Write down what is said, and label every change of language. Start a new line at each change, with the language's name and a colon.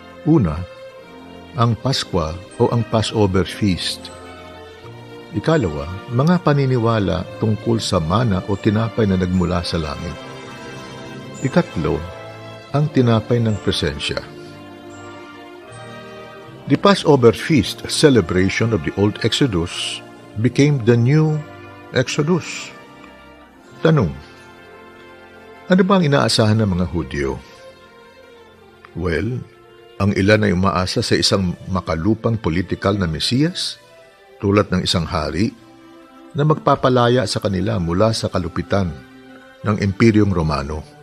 Filipino: Una, ang Paskwa o ang Passover Feast. Ikalawa, mga paniniwala tungkol sa mana o tinapay na nagmula sa langit. Ikatlo, ang tinapay ng presensya.
English: The Passover Feast celebration of the Old Exodus became the New Exodus.
Filipino: Tanong, ano ba ang inaasahan ng mga Hudyo? Well, ang ilan ay umaasa sa isang makalupang politikal na Mesiyas, tulad ng isang hari, na magpapalaya sa kanila mula sa kalupitan ng Imperyong Romano.